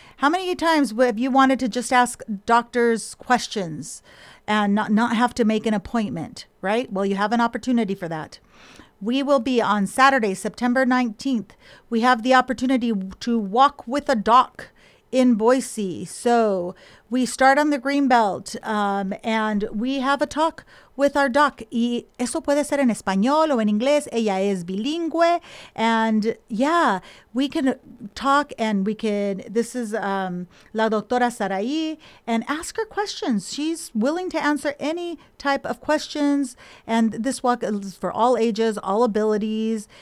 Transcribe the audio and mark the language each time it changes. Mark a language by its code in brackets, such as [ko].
[en] How many times have you wanted to just ask doctors questions and not have to make an appointment, right? Well, you have an opportunity for that. We will be on Saturday, September 19th. We have the opportunity to walk with a doc in Boise. So we start on the Greenbelt and we have a talk with our doc. [es] Y eso puede ser en español o en inglés. Ella es bilingüe. [en] And yeah, we can talk and we can, this is la doctora Sarai, and ask her questions. She's willing to answer any type of questions. And this walk is for all ages, all abilities.